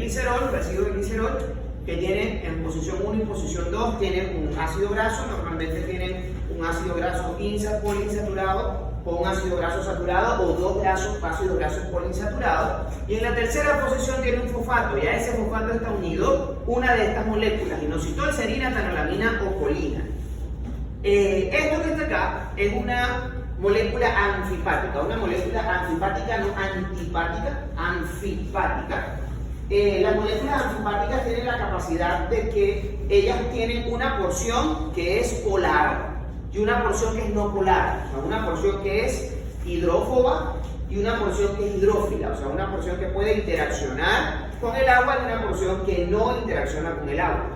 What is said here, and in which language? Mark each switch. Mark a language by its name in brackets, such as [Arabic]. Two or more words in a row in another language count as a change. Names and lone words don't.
[Spanish] Un glicerol, residuo de glicerol, que tienen en posición 1 y posición 2 tienen un ácido graso, normalmente tienen un ácido graso poliinsaturado o un ácido graso saturado o dos ácidos grasos poliinsaturados, y en la tercera posición tiene un fosfato, y a ese fosfato está unido una de estas moléculas, inositol, serina, tanolamina o colina. Esto que está acá es una molécula anfipática, una molécula anfipática, no antipática, anfipática. Las moléculas anfipáticas tienen la capacidad de que ellas tienen una porción que es polar y una porción que es no polar, o sea, una porción que es hidrófoba y una porción que es hidrófila, o sea, una porción que puede interaccionar con el agua y una porción que no interacciona con el agua.